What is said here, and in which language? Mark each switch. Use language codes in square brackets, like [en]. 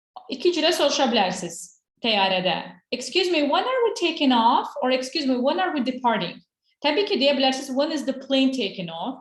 [az] 2 cürə soruşa bilərsiniz təyyarədə. [en] Excuse me, when are we taking off? Or excuse me, when are we departing? [az] Təbii ki, deyə bilərsiniz, [en] when is the plane taking off?